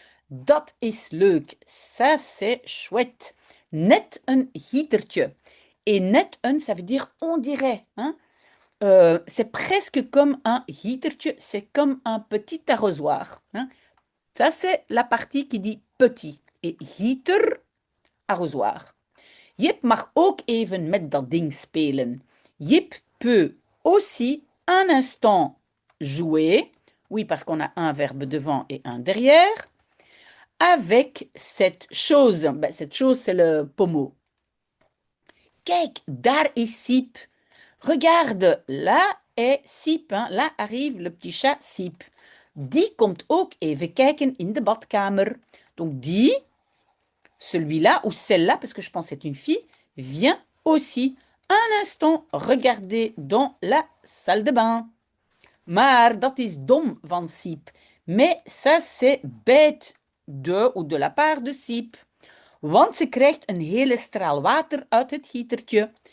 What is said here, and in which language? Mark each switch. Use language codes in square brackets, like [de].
[nl] Dat is leuk, [fr] ça c'est chouette. [nl] Net een gietertje. [fr] Et net een, ça veut dire on dirait, hein. C'est presque comme un gietertje, c'est comme un petit arrosoir. Hein. Ça, c'est la partie qui dit petit. Et gieter, arrosoir. [nl] Jip mag ook even met dat ding spelen. [fr] Jip peut aussi un instant jouer. Oui, parce qu'on a un verbe devant et un derrière. Avec cette chose. Ben, cette chose, c'est le pommeau. [nl] Kijk, daar is Siep. [fr] Regarde, là est Siep. Hein? Là arrive le petit chat Siep. [nl] Die komt ook even kijken in de badkamer. [fr] Donc die, celui-là ou celle-là, parce que je pense que c'est une fille, vient aussi un instant regarder dans la salle de bain. [nl] Maar dat is dom van Siep. [fr] Mais ça, c'est bête de la part de Siep. [nl] Want ze krijgt een hele straal water uit het gietertje.